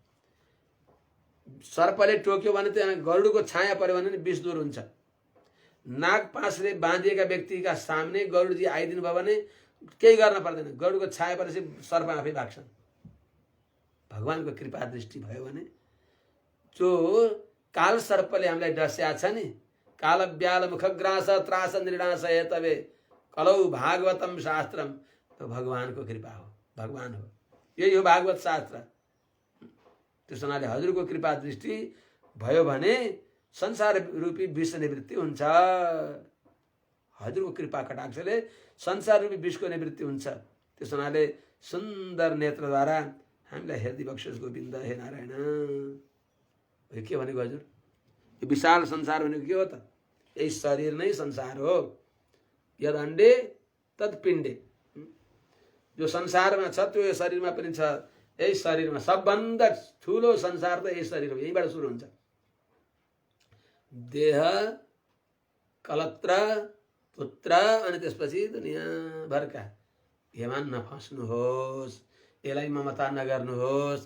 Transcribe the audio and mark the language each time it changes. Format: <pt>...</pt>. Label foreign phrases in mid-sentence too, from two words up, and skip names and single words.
<ne>सर्पले टोक्यो भने त्यहाँ गरुडको छाया पर्यो भने विष दूर हुन्छ। नाग पासले बाँधिएका व्यक्तिका सामने गरुडजी आइदिनु भयो भने केही गर्न पर्दैन, गरुडको छाया परेपछि सर्प आफै भाग्छन्। भगवानको कृपा दृष्टि भयो भने जो काल सर्पले हामीलाई डस्या छ नि,</ne> <sa>काल ब्याल मुखग्रास त्रास निर्णास हेतवे कलौ भागवतम शास्त्रम,</sa> <ne>तो भगवानको कृपा हो, भगवान हो, यही हो भागवत शास्त्र। त्यस हुनाले हजुरको कृपा दृष्टि भयो भने संसार रूपी विष निवृत्ति हुन्छ। हजुरको कृपा कटाक्षले संसार रूपी विषको निवृत्ति हुन्छ। त्यस हुनाले सुन्दर नेत्रद्वारा हामीलाई हेर्दै बक्सोस् गोविन्द। हे नारायण, के भनेको हजुर? यो विशाल संसार भनेको के हो त? यही शरीर नै संसार हो।</ne> <sa>यद अण्डे तद पिण्डे,</sa> <ne>जो संसारमा छ त्यो यो शरीरमा पनि छ। यही शरीरमा सबभन्दा ठुलो संसार त यही शरीर हो, यहीबाट सुरु हुन्छ। देह, कलत्र, पुत्र अनि त्यसपछि दुनियाँभरका यसमा नफस्नुहोस्, यसलाई ममता नगर्नुहोस्।</ne>